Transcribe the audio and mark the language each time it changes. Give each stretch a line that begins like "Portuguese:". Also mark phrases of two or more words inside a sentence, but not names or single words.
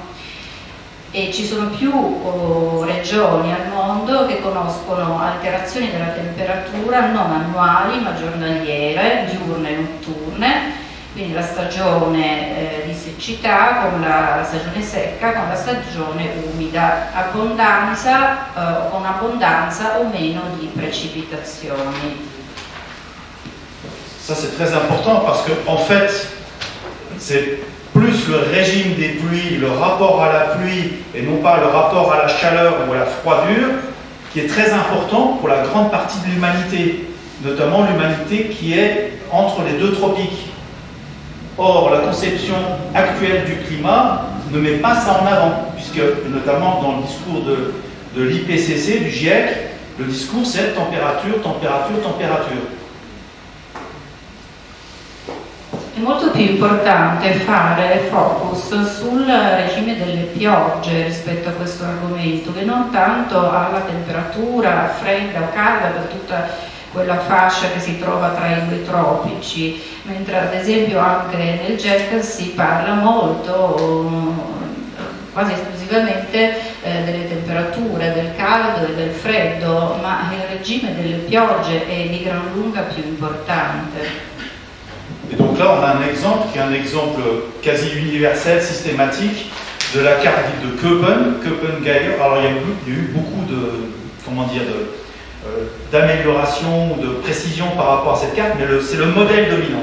Italian: E ci sono più regioni al mondo che conoscono alterazioni della temperatura non annuali ma giornaliere, diurne e notturne, quindi la stagione di siccità con la stagione secca, con la stagione umida, con abbondanza o meno di precipitazioni.
French: Ça c'est très important parce que en fait c'est plus le régime des pluies, le rapport à la pluie et non pas le rapport à la chaleur ou à la froidure qui est très important pour la grande partie de l'humanité, notamment l'humanité qui est entre les deux tropiques. Or, la conception actuelle du climat ne met pas ça en avant, puisque notamment dans le discours de l'IPCC, du GIEC, le discours c'est température, température, température.
Italian: È molto più importante fare focus sul regime delle piogge rispetto a questo argomento, che non tanto alla temperatura fredda o calda per tutta quella fascia che si trova tra i due tropici, mentre ad esempio anche nel GIEC si parla molto, quasi esclusivamente delle temperature, del caldo e del freddo, ma il regime delle piogge è di gran lunga più importante.
French: Et donc Donc là, on a un exemple qui est un exemple quasi universel, systématique, de la carte dite de Köppen-Geiger. Alors il y a eu beaucoup de, comment dire, d'amélioration, de précision par rapport à cette carte, mais c'est le modèle dominant.